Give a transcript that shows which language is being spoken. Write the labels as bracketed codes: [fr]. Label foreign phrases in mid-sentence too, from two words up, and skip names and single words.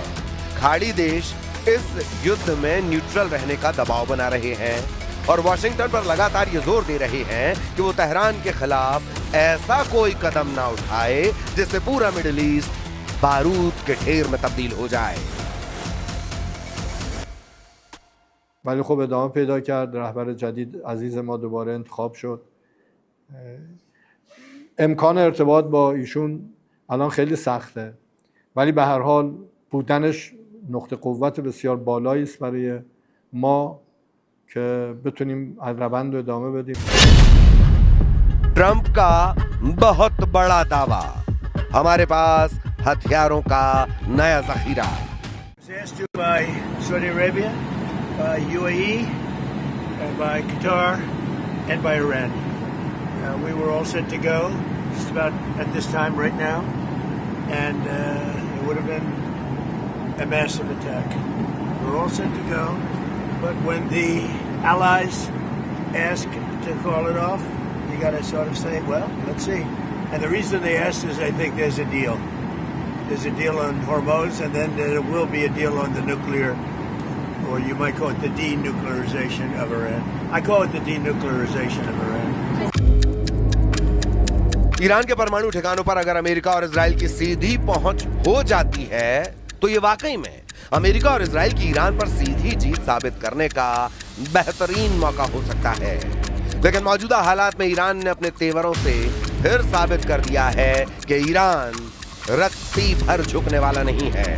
[hi] खाड़ी देश इस युद्ध में न्यूट्रल रहने का दबाव बना रहे हैं और वॉशिंगटन पर लगातार ये जोर दे रहे हैं कि वो तेहरान के खिलाफ ऐसा कोई कदम ना उठाए जिससे पूरा मिडिल ईस्ट बारूद के ढेर में तब्दील हो जाए। [fa] ولی خب ادامه پیدا کرد. رهبر جدید عزیز ما دوباره انتخاب شد. امکان ارتباط با ایشون الان خیلی سخته، ولی به هر حال بودنش نقطه قوت بسیار بالایی است برای ما که بتونیم روند رو ادامه بدیم. [hi] ट्रंप का बहुत बड़ा दावा, हमारे पास हथियारों का नया जखीरा। [en] Asked you by Saudi Arabia, by UAE, and by Qatar, and by Iran. We were all set to go just about at this time right now, and it would have been a massive attack. We were all set to go, but when the allies ask to call it off, you got to sort of say, well, let's see. And the reason they asked is I think there's a deal. There's a deal on Hormuz, and then there will be a deal on the nuclear, or you might call it the denuclearization of Iran. I call it the denuclearization of Iran. [hi] ईरान के परमाणु ठिकानों पर अगर अमेरिका और इजराइल की सीधी पहुंच हो जाती है तो ये वाकई में अमेरिका और इजराइल की ईरान पर सीधी जीत साबित करने का बेहतरीन मौका हो सकता है। लेकिन मौजूदा हालात में ईरान ने अपने तेवरों से फिर साबित कर दिया है कि ईरान रत्ती भर झुकने वाला नहीं है।